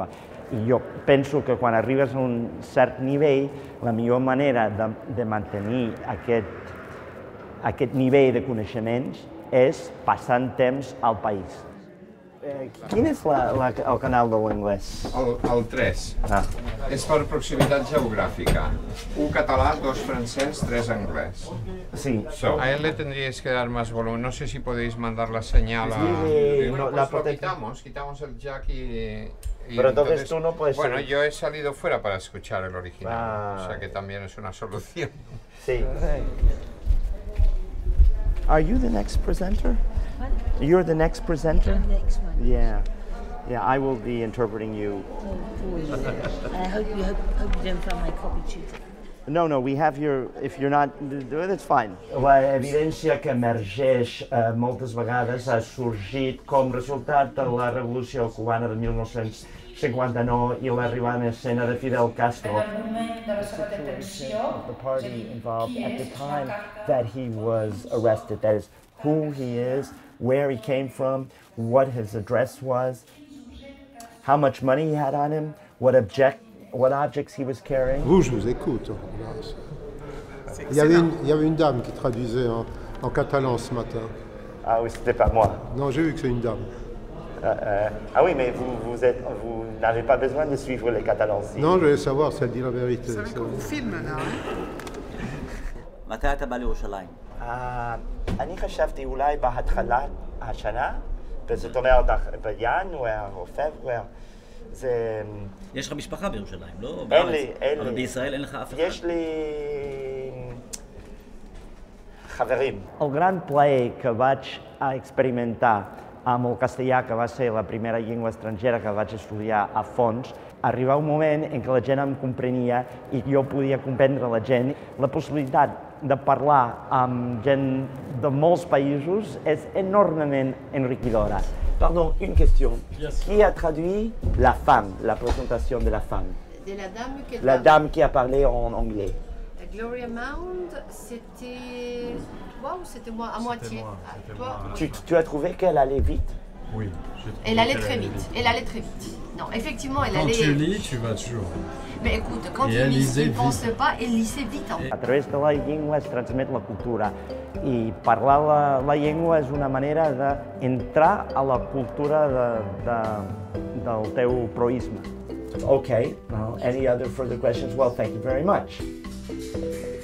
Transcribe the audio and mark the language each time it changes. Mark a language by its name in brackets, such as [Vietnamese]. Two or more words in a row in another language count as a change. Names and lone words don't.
[Catalan] I jo penso que quan arribes a un cert nivell, la millor manera de mantenir aquest nivell de coneixements és passant temps al país. Quin és el canal de l'anglès? El 3. Ah. És per proximitat geográfica. 1 català, 2 francés, 3 anglés. Sí. [Spanish] A él le tendríais que dar más volumen. No sé si podéis mandar la señal a... Bueno, pues lo quitamos el jack y pero entonces tú no puedes... Bueno, yo he salido fuera para escuchar el original, o sea que también es una solución. Sí. [English] Are you the next presenter? What? You're the next presenter? I'm the next one. Yeah. Yeah, I will be interpreting you. I hope you don't find my copy cheating. No, we have your... If you're not... That's fine. [Catalan] La evidència que emergeix moltes vegades ha sorgit com resultat de la revolució cubana de 1959 i l'arribada en escena de Fidel Castro. [English] The party involved at the time that he was arrested, that is, who he is, where he came from, what his address was, how much money he had on him, what objects he was carrying. [French] Vous, je vous écoute. Il y avait une dame qui traduisait en catalan ce matin. Ah oui, c'était pas moi. Non, j'ai vu que c'est une dame. Ah oui, mais vous n'avez pas besoin de suivre les Catalans. Non, je voulais savoir si elle dit la vérité. Vous savez qu'on vous filme là, hein? [Hebrew] מתי אתה בא לירושלים? אני חשבתי אולי בהתחלת השנה, וזאת אומרת בינואר או פברואר. זה... יש לך משפחה בירושלים, לא? אין לי. אבל בישראל אין לך אף אחד? יש לי... חברים. [Catalan] El gran plaer que vaig experimentar amb el castellà, que va ser la primera llengua estrangera que vaig estudiar a fons, arribar un moment en què la gent em comprenia i jo podia comprendre la gent. La possibilitat de parlar amb gent de molts països és enormement enriquidora. [French] Pardon, une question. Qui a traduit la femme, la présentation de la femme? De la dame qui La dame qui a parlé en anglais. Gloria Mound, c'était... Waouh, c'était moi, à moitié. Toi, Tu as trouvé qu'elle allait vite? Oui. elle allait très vite. Elle allait très vite. Non, effectivement, elle allait... Quand tu lis, tu vas toujours. Mais écoute, quand Et tu elle lis, lisait tu ne penses vite. pas, elle lisait vite. En fait. [Catalan] A través de la llengua es transmet la cultura i parlar la llengua és una manera d'entrar a la cultura del teu proisme. [English] Okay, any other further questions? Well, thank you very much.